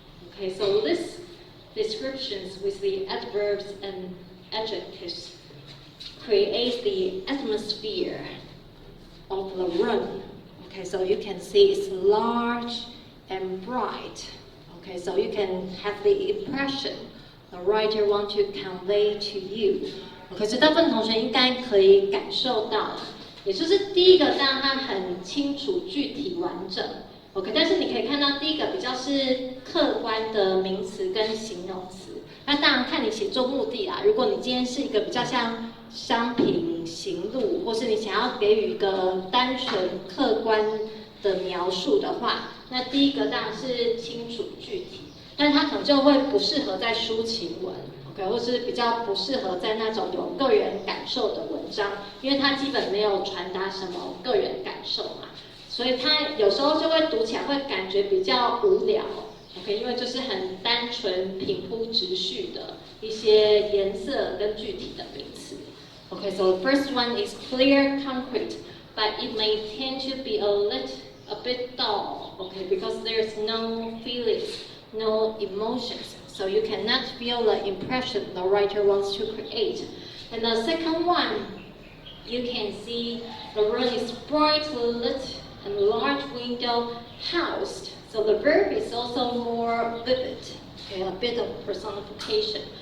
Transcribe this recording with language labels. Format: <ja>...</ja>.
<en>Okay, so this descriptions with the adverbs and adjectives create the atmosphere of the room. Okay, so you can see it's large and bright. Okay, so you can have the impression the writer want to convey to you.</en> <zh>Okay, 所以大部分同学应该可以感受到，也就是第一个让它很清楚、具体、完整。 OK， 但是你可以看到第一个比较是客观的名词跟形容词。那当然看你写作目的啦。如果你今天是一个比较像商品行路，或是你想要给予一个单纯客观的描述的话，那第一个当然是清楚具体，但是它可能就会不适合在抒情文 ，OK， 或是比较不适合在那种有个人感受的文章，因为它基本没有传达什么个人感受嘛，所以它有时候就会读起来会感觉比较无聊 ，OK， 因为就是很单纯平铺直叙的一些颜色跟具体的名词。</zh> <en>Okay, so the first one is clear, concrete, but it may tend to be a bit dull, okay, because there's no feelings, no emotions, so you cannot feel the impression the writer wants to create. And the second one, you can see the room is brightly lit and large window housed, so the verb is also more vivid, okay, a bit of personification.</en>